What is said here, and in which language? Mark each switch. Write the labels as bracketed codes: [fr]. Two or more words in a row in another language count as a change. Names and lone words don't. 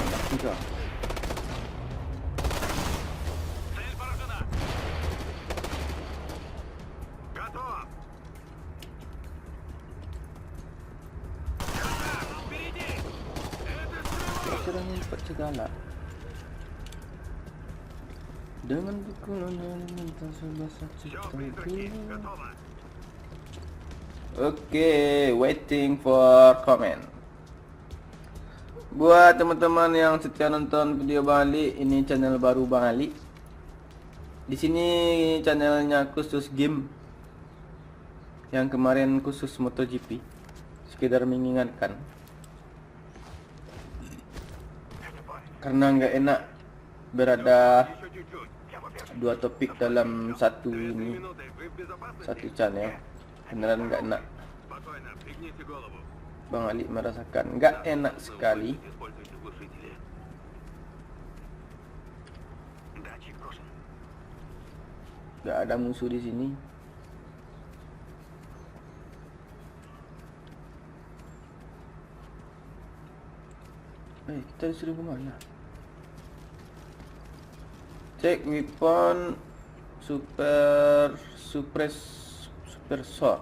[id] Enggak. [ru] Цель поражена. Готов. Контакт, впереди. Это стрелок. [id] Serang cepat segala. Dengan pukulan yang lintas sebasa [ru] Все, призраки, готово. [en] Oke, waiting for comment. [id] Buat teman-teman yang setia nonton video Bang Ali, ini channel baru Bang Ali. Di sini channelnya khusus game. Yang kemarin khusus MotoGP. Sekedar mengingatkan. Karena nggak enak berada [ru] Еще чуть-чуть. Я по первой. [id] dua topik dalam satu 3 ini, [ru] минуты, вы в безопасности? [id] satu channel. Beneran nggak enak. [ru] Спокойно, пригните голову. [id] Bang Ali merasakan nggak enak sekali. [ru] Используйте глушители. Датчик брошен. [id] Nggak ada musuh di sini. Kita disuruh kemana? [en] Cek weapon super shot.